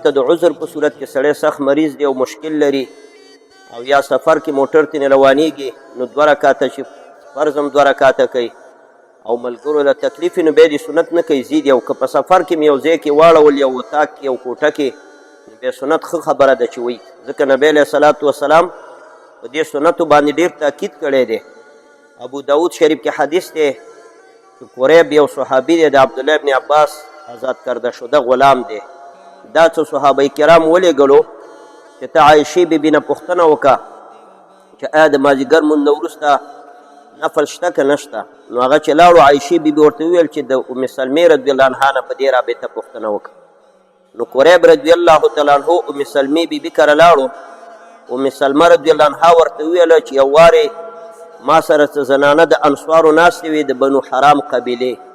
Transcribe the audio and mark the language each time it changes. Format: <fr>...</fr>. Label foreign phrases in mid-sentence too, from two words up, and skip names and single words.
<ps>د عذر په صورت کې سړی سخت مریض دی او مشکل لري او یا سفر کې موټر ته نه روانېږي نو 2 رکعاته چې فرض هم 2 رکعاته کوي او ملګرو له تکلیف نو بیا د سنت نه کوي زیږي او که په سفر کې مې یو ځای کې واړول یو اتاق کې یو کوټه کې نو بیا سنت ښه خبره ده چې وایي ځکه نبی</ps> <ar>علیه صلات وسلام</ar> <ps>په دې سنتو باندې ډېر تاکید کړی دی ابو داود شریف کې حدیث دی چې قریب یو صحابي دی د عبدالله ابن عباس</ps> <fa>آزاد کرده شده غلام</fa> <ps>دی دا څه صحابه کرام ولېږلو چې ته عایشې بیبي نه پوښتنه وکړه چې آیا د مازدیګر مونځ نه وروسته نفل شته که نشته نو هغه چې لاړو عایشې بیبي ورته وویل چې د ام سلمې</ps> <ar>رضی الله عنها</ar> <ps>نه په دې رابطه پوښتنه وکړه نو قریب</ps> <ar>رضی الله تعالی عنه</ar> <ps>ام سلمې بیبي کره لاړو ام سلمه</ps> <ar>رضی الله عنها</ar> <ps>ورته وویله چې یو وارې ما سره څه زنانه د انصارو ناستې وې د بنو حرام قبیلې</ps>